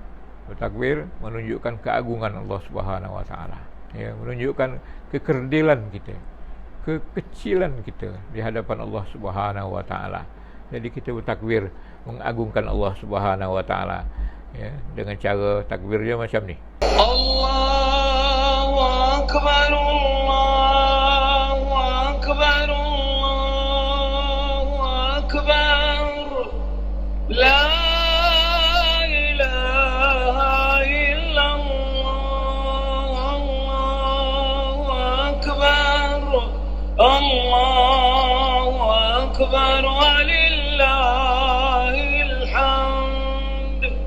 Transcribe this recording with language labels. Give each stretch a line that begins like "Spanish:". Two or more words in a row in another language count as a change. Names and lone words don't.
Malay: Bertakbir menunjukkan keagungan
Arabic: الله سبحانه وتعالى,
Malay: ya, menunjukkan kekerdilan kita, kekecilan kita di hadapan
Arabic: الله سبحانه وتعالى.
Malay: Jadi kita bertakbir mengagungkan
Arabic: الله سبحانه وتعالى,
Malay: ya, dengan cara takbirnya macam ni.
Arabic: الله أكبر، الله أكبر، الله أكبر، لا إله إلا الله، الله أكبر، الله أكبر، ولله الحمد.